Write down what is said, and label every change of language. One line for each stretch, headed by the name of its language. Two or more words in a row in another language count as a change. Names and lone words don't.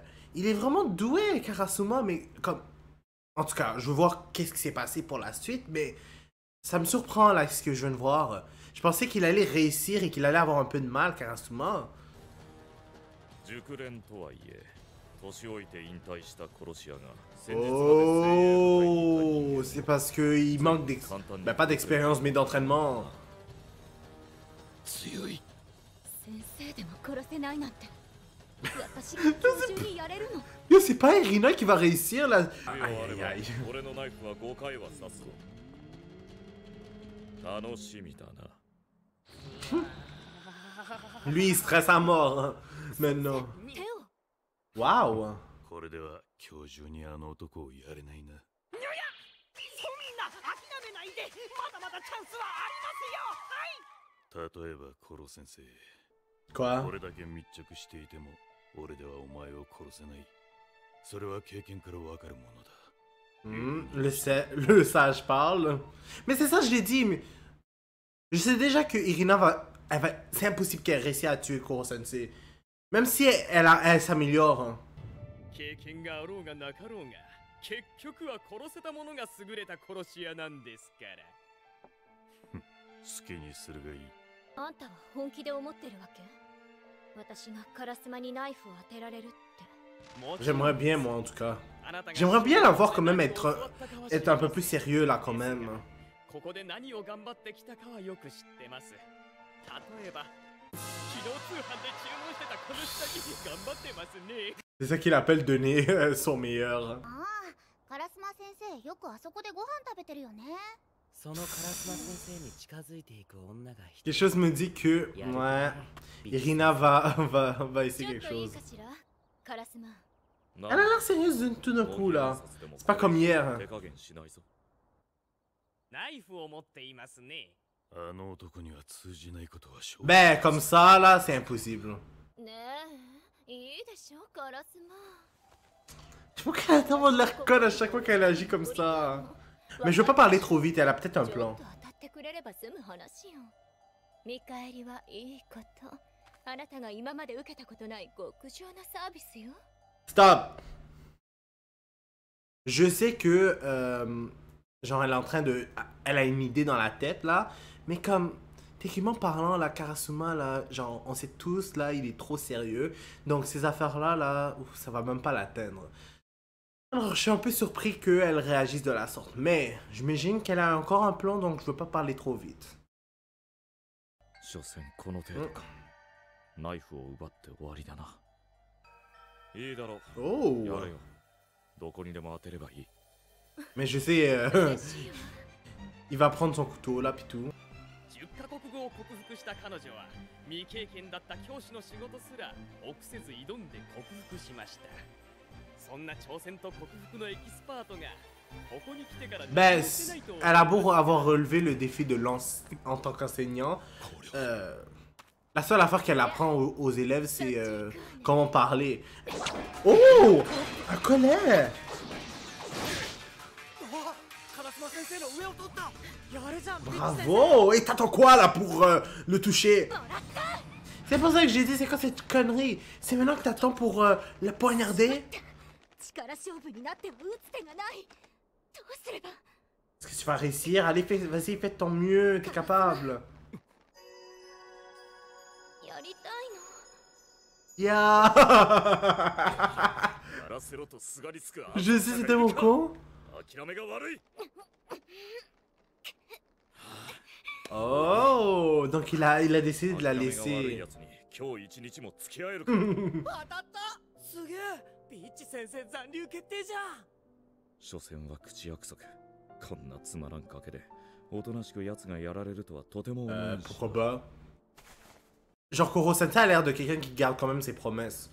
French: Il est vraiment doué, Karasuma, mais comme... En tout cas, je veux voir qu'est-ce qui s'est passé pour la suite, mais ça me surprend là ce que je viens de voir. Je pensais qu'il allait réussir et qu'il allait avoir un peu de mal, Karasuma. Oh, c'est parce qu'il manque ben, pas d'expérience, mais d'entraînement.
Japanese: 先生でも殺せないなんて私が今日中にやれるの
French: Yo, c'est pas Irina qui va réussir là. Aïe, aïe, aïe.
Japanese: 楽しみだな。
French: Lui, il stresse à mort, hein, maintenant.
Japanese: 手を
French: Waouh!
Japanese: これでは今日中にあの男をやれないな。そうみんな諦めないで、まだまだチャンスはありますよ。はい。例えばコロ先生、
French: Quoi?
Japanese: これだけ密着していても俺ではお前を殺せない。それは経験からわかるものだ。
French: Le sage parle. Mais c'est ça, je l'ai dit, mais... Je sais déjà que Irina va... C'est impossible qu'elle réussisse à tuer Koro-sensei. Même si elle s'améliore. Hein.
Japanese: 経験があろうがなかろうが、結局は殺せた者が優れた殺し屋なんですから。好きにするがいい。あんたは本気で思ってるわけ？私がカラスマにナイフを当てられるって。
French: J'aimerais bien, moi, en tout cas. J'aimerais bien la voir quand même être un peu plus sérieux, là, quand même.
Japanese: ここで何を頑張ってきたかはよく知ってます。例えば、自動通販で注文してたこの下着頑張ってますね。
French: C'est ça qu'il appelle donner son meilleur.
Japanese: ああ、カラスマ先生よくあそこでご飯食べてるよね。そのカラスマ先生に近づいていく女が一
French: Quelque chose me dit que, ouais, Irina va essayer
Japanese: ちょっ
French: quelque
Japanese: といい
French: chose.
Japanese: かしら？カラスマ。
French: Elle a l'air sérieuse tout d'un coup, là. C'est pas comme hier.
Japanese: 手加減しないぞ。ナイフを持っていますね。あの男には通じないことは証明。
French: Ben, comme ça, là, c'est impossible.
Japanese: ねえ、いいでしょ、カラスマ。
French: Je sais pas qu'elle a tellement de l'air conne à chaque fois qu'elle agit comme ça. Mais je veux pas parler trop vite, elle a peut-être un
Japanese: ちょ
French: plan.
Japanese: っと当たってくれれば済む話よ。見返りはいいこと。あなたが今まで受けたことない極上なサービスよ。
French: Stop! Je sais que, genre, elle est en train de... Elle a une idée dans la tête, là. Mais comme, techniquement parlant, la Karasuma, là, genre, on sait tous, là, il est trop sérieux. Donc, ces affaires-là, là, ouf, ça va même pas l'atteindre. Alors, je suis un peu surpris qu'elle réagisse de la sorte. Mais, j'imagine qu'elle a encore un plan, donc je veux pas parler trop vite.
Japanese: 所詮この程度か。ナイフを奪って終わりだな。いいだろう。
French: Oh!
Japanese: やれよ。どこにでも当てればいい。
French: Mais je sais,
Japanese: 嬉しいよ。
French: il va prendre son couteau, là, puis tout.
Japanese: 10 カ国語を克服した彼女は未経験だった教師の仕事すら臆せず挑んで克服しました。そんな挑戦と克服のエキスパートがここに来てから
French: Ben, elle a beau avoir relevé le défi de en tant qu'enseignant, la seule affaire qu'elle apprend aux élèves, c'est comment parler. Oh! Un collet! Bravo! Et t'attends quoi là pour le toucher? C'est pour ça que j'ai dit, c'est quoi cette connerie? C'est maintenant que t'attends pour le poignarder?
Japanese: 力勝負になっても打つ手がない。どうすれば？
French: Est-ce que tu vas réussir? Allez, vas-y, fais de ton mieux, t'es capable.
Japanese: やりたいの。 Ya! やらせろとすがりつく。
French: Je sais, c'était mon con.
Japanese: 諦めが悪い。
French: Oh! Donc il a décidé de la
Japanese: 諦めが悪い
French: laisser.
Japanese: やつに今日一日も付き合えるか。当たった。すげえ。ビッチ先生残留決定じゃん。所詮は口約束。こんなつまらん賭けでおとなしく奴がやられるとはとても思えんし。
French: Pourquoi pas? Genre Koro-sensei a l'air de quelqu'un qui garde quand même ses promesses.